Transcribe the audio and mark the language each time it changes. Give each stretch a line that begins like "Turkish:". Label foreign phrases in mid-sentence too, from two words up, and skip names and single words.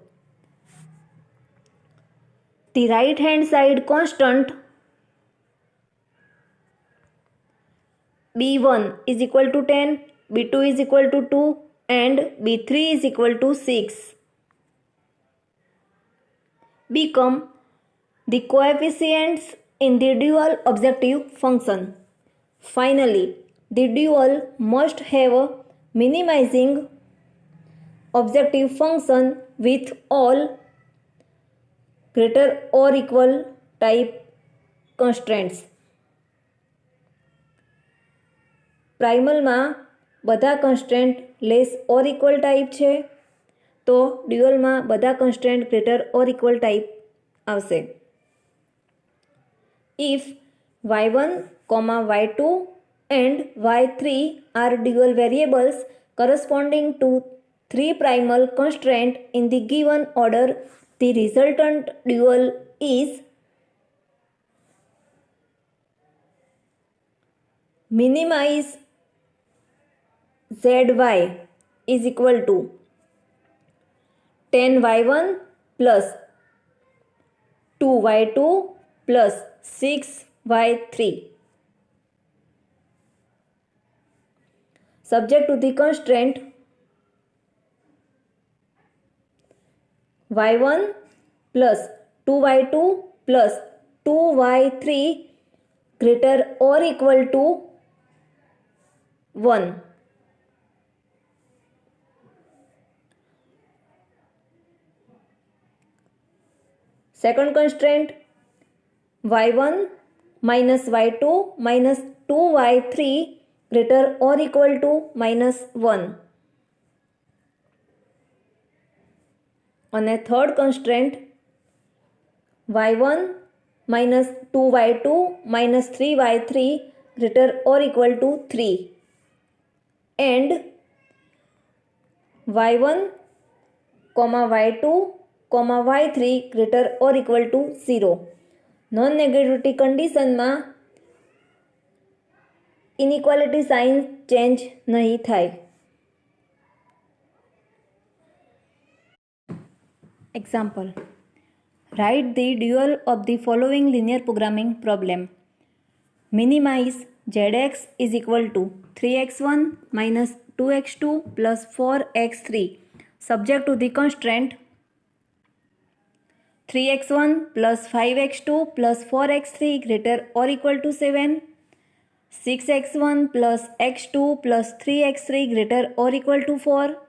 English: The right hand side constant b1 is equal to 10, b2 is equal to 2 and b3 is equal to 6 become the coefficients in the dual objective function. Finally, the dual must have a minimizing objective function with all greater or equal type constraints. પ્રાઇમલમાં બધા constraint less or equal type
Gujarati: છે, તો
English: ડ્યુઅલમાં બધા constraint greater or equal type આવશે. ઇફ y1, y2 and y3 are dual variables, corresponding to 3 primal constraint in the given order, the resultant dual is minimize zy is equal to 10y1 plus 2y2 plus 6y3. Subject to the constraint y1 plus 2y2 plus 2y3 greater or equal to 1. Second constraint y1 minus y2 minus 2y3 greater or equal to minus 1. અને third constraint y1 minus 2y2 minus 3y3 greater or equal to 3 and y1 comma y2 comma y3 greater or equal to 0. non negativity conditionમાં inequality sign change
Gujarati: નહીં થાય.
English: Example. Write the dual of the following linear programming problem. Minimize zx is equal to 3x1 minus 2x2 plus 4x3 subject to the constraint 3x1 plus 5x2 plus 4x3 greater or equal to 7, 6x1 plus x2 plus 3x3 greater or equal to 4,